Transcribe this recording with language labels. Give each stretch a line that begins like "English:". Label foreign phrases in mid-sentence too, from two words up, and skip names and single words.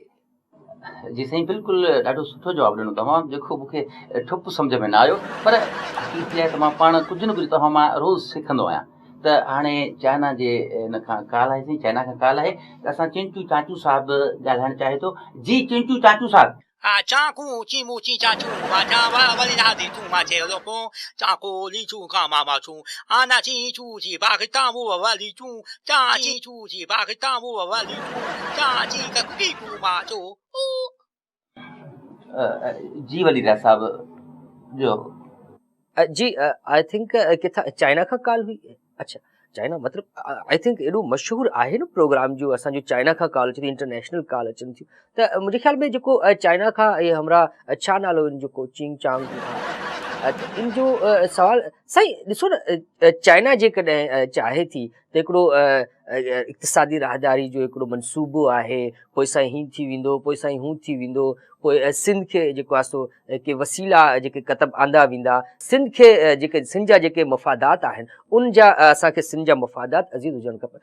Sindhi: जी साईं, बिल्कुलु ॾाढो सुठो जवाबु ॾिनो तव्हां, जेको मूंखे ठुप सम्झ में न आयो, पर हक़ीक़त आहे त मां पाण कुझु न कुझु तव्हां मां रोज़ु सिखंदो आहियां। त हाणे चाइना जे हिन खां काल आहे, साईं चाइना खां काल आहे त असां चिंचू चाचू साहिबु ॻाल्हाइणु चाहे थो। जी चिंचू चाचू साहिबु। चाकू चीमू ची चाचू माचा वली राधी तू माचे लोको चाकू लीचू का मामा चू आना ची चू ची बागता वो वली चू चाची चू ची बागता वो वली चू चाची का कुकी कू माचो। जी वली राज साहब जो जी
English: I think
Sindhi: किथां चाइना खां कॉल हुई? अच्छा चाइना, मतिलबु
English: I think
Sindhi: एॾो मशहूरु आहे न प्रोग्राम जो असांजो चाइना खां कॉल अचे थी,
English: international call
Sindhi: अचनि थियूं। त मुंहिंजे ख़्याल में जेको चाइना खां इहे हमरा छा नालो इन जेको चिंग चांग इन जो सवाल साईं ॾिसो न, चाइना जेकॾहिं चाहे थी त हिकिड़ो इक़्तिसादी राहदारी जो हिकिड़ो मनसूबो आहे, पोइ साईं हीअं थी वेंदो, पोइ साईं हू थी वेंदो, पोइ सिंध खे जेको आहे सो के वसीला जेके क़तब आंदा वेंदा, सिंध खे जेके सिंध जा जेके मफ़ादात आहिनि उन जा असांखे सिंध जा मफ़ादात अज़ीज़ हुजणु खपनि।